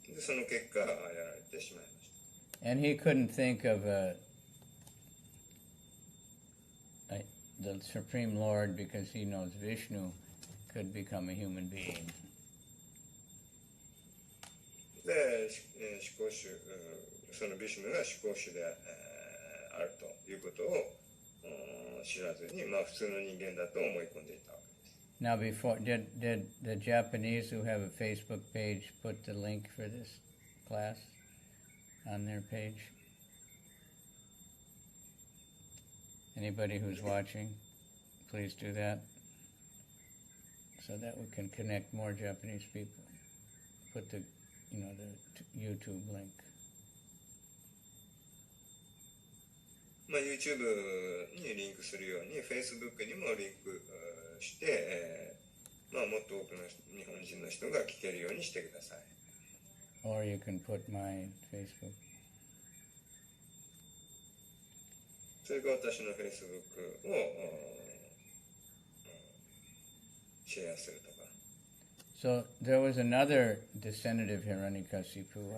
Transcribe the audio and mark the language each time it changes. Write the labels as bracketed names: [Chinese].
[Japanese] で、その結果、やられてしまいました。 [English] And he couldn't think of the Supreme Lord because he knows Vishnu could become a human being. [Japanese] で、思考主、そのビシュヌが思考主であるということを知らずに、普通の人間だと思い込んでいたわけです。 [English] Now, before, did the Japanese who have a Facebook page put the link for this class on their page? Anybody who's watching, please do that so that we can connect more Japanese people. Put the YouTube link. [Japanese] YouTube にリンクするように Facebook にもリンクして、もっと多くの日本人の人が聞けるようにしてください。 [English] Or you can put my Facebook. [Japanese] それから私の Facebook をシェアするとか。 [English] So there was another descendant of Hiranyakasipu.